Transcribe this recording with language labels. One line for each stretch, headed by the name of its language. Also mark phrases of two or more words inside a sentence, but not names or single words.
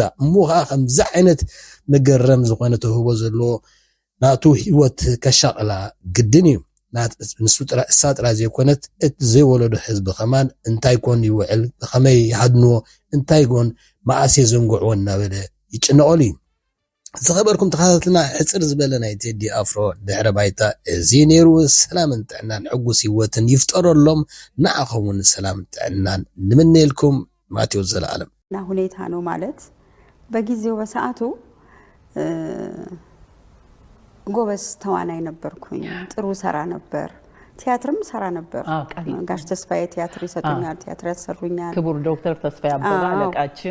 Tigrinya: እሙኻ ከምዚ ዓይነት መገረም ዝኾነ ተህቦ ዘለዎ ናቱ ሂወት ከሻቕላ ግድን እዩ እሳ ጥራ ዘይኮነት እቲ ዘይወለዶ ህዝቢ ከማን እንታይ ኮን ይውዕል ብኸመይ ይሃድንዎ እንታይ ኮን ማእሴ ዘንጉዕዎ እናበለ ይጭነቐሉ እዩ ዝኸበርኩም ተኸታተልና ሕፅር ዝበለ ናይ ቴዲ ኣፍሮ ድሕረ ባይታ እዚ ነይሩ ሰላምን ጥዕናን ሕጉስ ሂወትን ይፍጠረሎም ንዓኸምን ሰላምን ጥዕናን ንምንየልኩም ማቴዎስ ዘለዓለም
Amharic: ና ሁኔታ ነው ማለት በጊዜው በሰዓቱ ጎበዝ ተዋናይ ነበርኩኝ ጥሩ ሰራ ነበር ቲያትርም ሰራ ነበር ጋሽ ተስፋዬ ቲያትር ይሰጡኛል ቲያትር ያሰሩኛል ክቡር ዶክተር ተስፋዬ አበባ አለቃችን